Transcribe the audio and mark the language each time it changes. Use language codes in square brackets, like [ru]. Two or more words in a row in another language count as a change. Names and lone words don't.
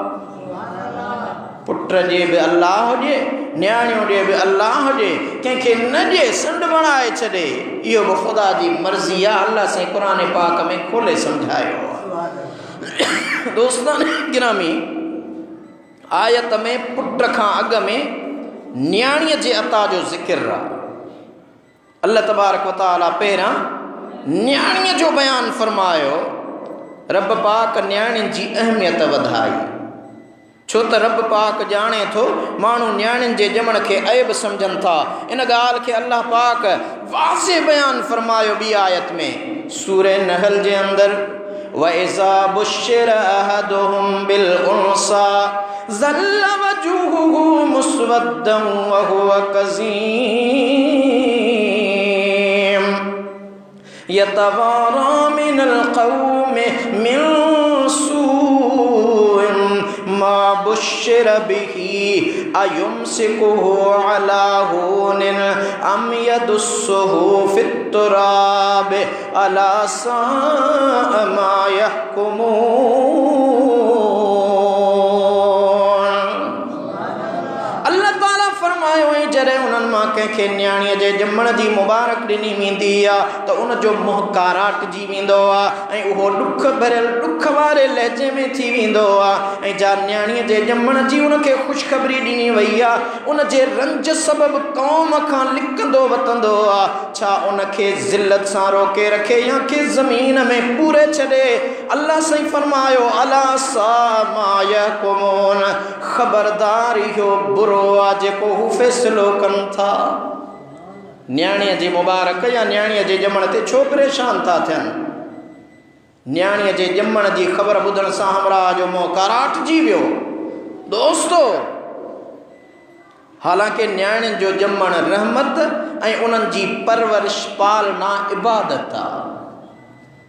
[sd] पुट ॾिए बि अल्लाह ॾिए, न्याणियूं ॾिए बि अल्लाह ॾिए, कंहिंखे न ॾिए संड बणाए छॾे, इहो बि ख़ुदा जी मर्ज़ी आहे। अल्लाह से क़ुरान पाक में खोले सम्झायो आहे। दोस्तान गिरामी, आयत में पुट खां अॻ में न्याणीअ जे अता जो ज़िक्र आहे। [ar] الله تبارك وتعالى [sd] पहिरां न्याणीअ जो बयानु फरमायो। रब पाक न्याणियुनि जी अहमियत वधाई, छो त रब पाक ॼाणे थो माण्हू न्याणियुनि जे ॼमण खे ऐब सम्झनि था। इन ॻाल्हि खे अल्लाह पाक वाज़े बयानु फरमायो ॿी आयत में सूरे नहल जे अंदरि [ar] وإذا بشر أحدهم بالأنثى ظل وجهه مسودا وهو كظيم يتوارى من القوم من سوء ما بشر به أيمسكه على هون أم يدسه في التراب ألا ساء ما يحكمون. [sd] अल्लाह ताला फरमायो जॾहिं उन्हनि मां कंहिंखे न्याणीअ जे ॼमण जी मुबारक ॾिनी वेंदी आहे त उनजो मुंहुं काराटिजी वेंदो आहे ऐं उहो ॾुख भरियल ॾुख वारे लहजे में थी वेंदो आहे। ऐं जा न्याणीअ जे ॼमण जी उनखे ख़ुशख़बरी ॾिनी वई आहे, उनजे रंज सबबु क़ौम खां लिकंदो वतंदो आहे। छा उनखे ज़िल्लत सां रोके रखे या के ज़मीन में पूरे छॾे? अल्लाह सही फरमायो [ar] ألا ساء ما يحكمون, [sd] ख़बरदार इहो बुरो आहे जेको हू फ़ैसिलो कनि था। न्याणीअ जी मुबारक या न्याणीअ जे ॼमण ते छो परेशान था थियनि? न्याणीअ जे ॼमण जी ख़बर ॿुधण सां हमरा जो मुंहुं काराटिजी वियो। दोस्तो, हालांकि न्याणियुनि जो ॼमण रहमत ऐं उन्हनि जी परवरिश पालना इबादत आहे।